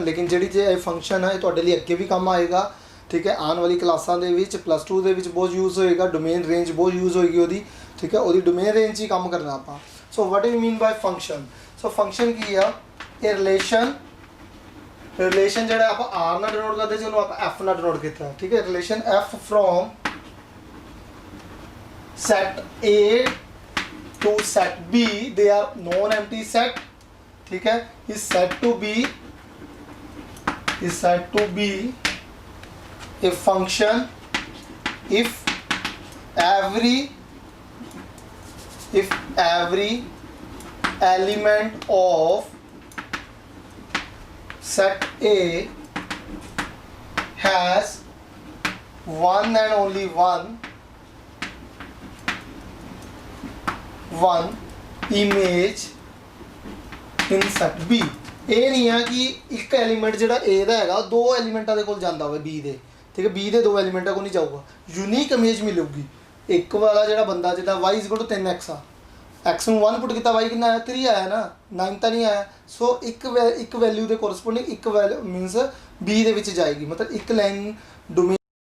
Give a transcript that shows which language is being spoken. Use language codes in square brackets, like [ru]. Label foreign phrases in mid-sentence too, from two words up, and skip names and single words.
[pa] ਲੇਕਿਨ ਜਿਹੜੀ ਜੇ ਇਹ ਫੰਕਸ਼ਨ ਹੈ ਇਹ ਤੁਹਾਡੇ ਲਈ ਅੱਗੇ ਵੀ ਕੰਮ ਆਏਗਾ। ਠੀਕ ਹੈ, ਆਉਣ ਵਾਲੀ ਕਲਾਸਾਂ ਦੇ ਵਿੱਚ +2 ਦੇ ਵਿੱਚ ਬਹੁਤ ਯੂਜ਼ ਹੋਏਗਾ, [en] domain range [pa] ਬਹੁਤ ਯੂਜ਼ ਹੋਏਗੀ ਉਹਦੀ। ਠੀਕ ਹੈ, ਉਹਦੀ [en] domain range [pa] 'ਚ ਹੀ ਕੰਮ ਕਰਨਾ ਆਪਾਂ। [en] So what do you mean by function? [pa] ਸੋ ਫੰਕਸ਼ਨ ਕੀ ਆ? ਇਹ ਰਿਲੇਸ਼ਨ ਜਿਹੜਾ ਆਪਾਂ R ਨਾਲ ਡਿਨੋਟ ਕਰਦੇ ਸੀ ਉਹਨੂੰ ਆਪਾਂ F ਨਾਲ ਡਿਨੋਟ ਕੀਤਾ। ਠੀਕ ਹੈ, [en] relation F from set A to set B, they are non-empty set. [hi] ठीक है, [en] is said to be a function if every element of set A has one and only one image in set B। [pa] ਇਹ ਨਹੀਂ ਹੈ ਕਿ ਇੱਕ ਐਲੀਮੈਂਟ ਜਿਹੜਾ A ਦਾ ਹੈਗਾ ਦੋ ਐਲੀਮੈਂਟਾਂ ਦੇ ਕੋਲ ਜਾਂਦਾ ਹੋਵੇ B ਦੇ, ਠੀਕ ਹੈ, B ਦੇ ਦੋ ਐਲੀਮੈਂਟਾਂ ਕੋਲ ਨਹੀਂ ਜਾਊਗਾ, [en] unique image [pa] ਮਿਲੂਗੀ। ਇੱਕ ਵਾਲਾ ਜਿਹੜਾ ਬੰਦਾ ਜਿੱਦਾਂ y 3x ਆ, x ਨੂੰ 1 ਪੁੱਟ ਕੀਤਾ, y ਕਿੰਨਾ ਆਇਆ 3 ਆਇਆ ਨਾ, 9 ਤਾਂ ਨਹੀਂ ਆਇਆ। ਸੋ ਇੱਕ ਵੈਲਿਊ ਦੇ ਕੋਰਸਪੋਂਡਿੰਗ ਇੱਕ ਵੈਲਿਊ ਮੀਨਸ B ਦੇ ਵਿੱਚ ਜਾਏਗੀ, ਮਤਲਬ ਇੱਕ ਲਾਈਨ ਡੋਮੇਨ।